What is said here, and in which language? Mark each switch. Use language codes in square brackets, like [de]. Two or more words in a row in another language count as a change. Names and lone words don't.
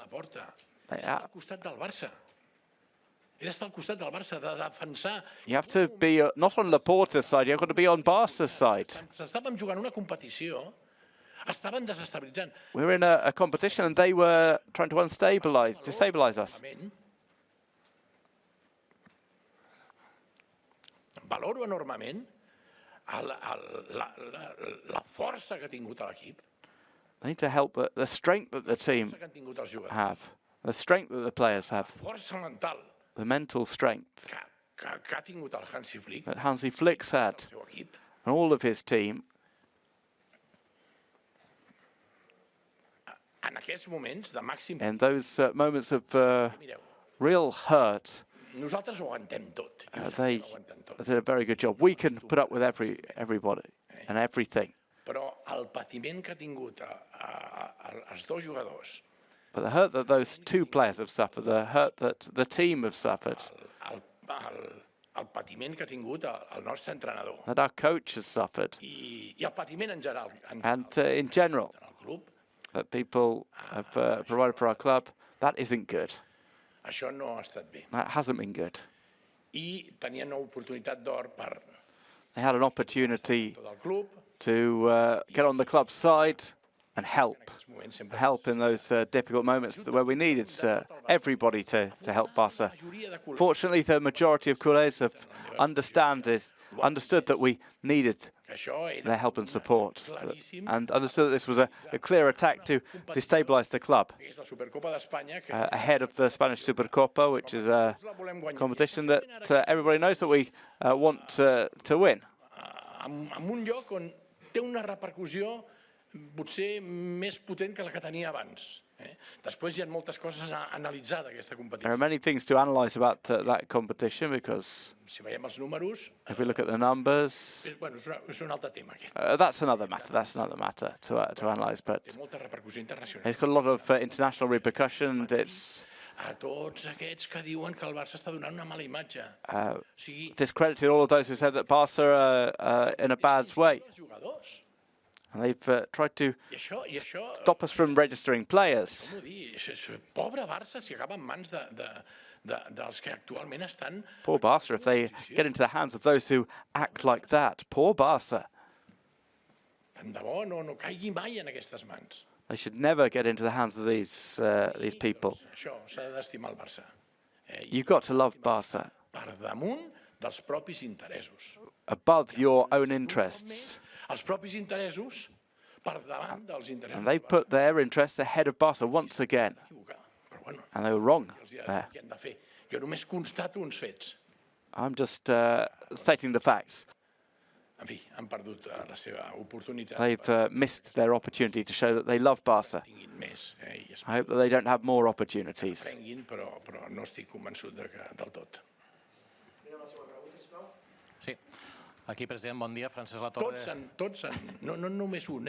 [en] You have to be not on Laporta's side, you've got to be on Barca's side. We were in a competition and they were trying to destabilize us. [ca] Valoro enormement la força que ha tingut l'equip. [en] I need to help the strength that the team have, the strength that the players have, the mental strength [ca] que ha tingut el Hansi Flick, [en] that Hansi Flick's had, and all of his team. [ca] En aquests moments de màxim... [en] In those moments of real hurt, [ca] nosaltres ho aguantem tot. [en] They did a very good job. We can put up with everybody and everything. [ca] Però el patiment que ha tingut els dos jugadors... [en] But the hurt that those two players have suffered, the hurt that the team have suffered... [ca] El patiment que ha tingut el nostre entrenador... [en] That our coach has suffered. [ca] I el patiment en general... [en] And in general, that people have provided for our club, that isn't good. [ca] Això no ha estat bé. [en] That hasn't been good. [ca] I tenien una oportunitat d'or per... [en] They had an opportunity to get on the club's side and help in those difficult moments where we needed everybody to help Barca. Fortunately, the majority of culés have understood that we needed their help and support, and understood that this was a clear attack to destabilize the club ahead of the Spanish Supercopa, which is a competition that everybody knows that we want to win. [ca] En un lloc on té una repercussió potser més potent que la que tenia abans. Després hi ha moltes coses a analitzar d'aquesta competició. [en] There are many things to analyze about that competition because [ca] si veiem els números, [en] if we look at the numbers, [ca] és un altre tema. [en] That's another matter to analyze, but [ca] Té molta repercussió internacional. [en] it's got a lot of international repercussion. It's [ca] a tots aquests que diuen que el Barça està donant una mala imatge. [en] Discredited all of those who said that Barca are in a bad way. And they've tried to stop us from registering players. [ca] Pobre Barça si acaba en mans dels que actualment estan... [en] Poor Barca if they get into the hands of those who act like that. Poor Barca. [ca] Tant de bo no caigui mai en aquestes mans. [en] They should never get into the hands of these people. [ca] Això s'ha d'estimar el Barça. [en] You've got to love Barca. [ca] Per damunt dels propis interessos. [en] Above your own interests. [ca] Els propis interessos per davant dels interessos. [en] And they put their interests ahead of Barca once again. And they were wrong there. [ca] Jo només constato uns fets. [en] I'm just stating the facts. [ca] En fi, han perdut la seva oportunitat. [en] They've missed their opportunity to show that they love Barca. I hope that they don't have more opportunities. [ca] Però no estic convençut del tot. Sí. Aquí, president, bon dia. Francesc Latorre. Tots, no només un,